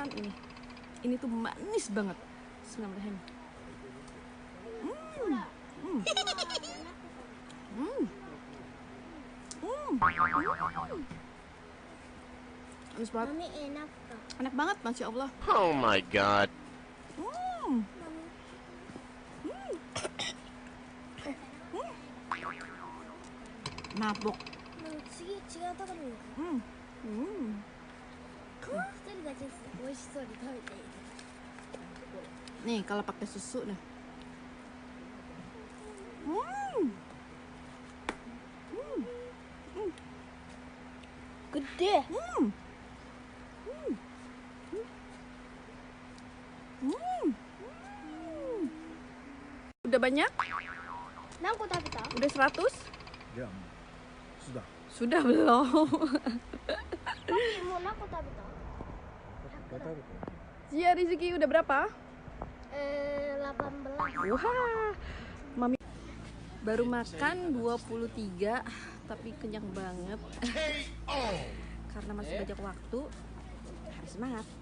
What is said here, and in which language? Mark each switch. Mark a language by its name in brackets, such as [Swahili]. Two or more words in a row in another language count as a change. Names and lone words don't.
[Indonesian] Ini tuh manis banget. [Arabic] بسم الله الرحمن الرحيم. [Indonesian] Manis banget. Mami enak tuh. Enak banget, [Arabic] ما شاء الله. [English] Oh my god. [Indonesian] Mabok. [Japanese] 次違うところに行く。一人がジュース美味しそうに食べている。 [Indonesian] Nih kalau pakai susu nih. Gede. Udah banyak? [Japanese] 何個食べた？ [Indonesian] Udah 100? Ya, sudah. Sudah belum? [Japanese] もう何個食べた？ [Indonesian] Gak tahu. Zia Rizky udah berapa? 18. Wah, Mami baru makan 23 tapi kenyang banget. Karena masih banyak waktu, harus semangat.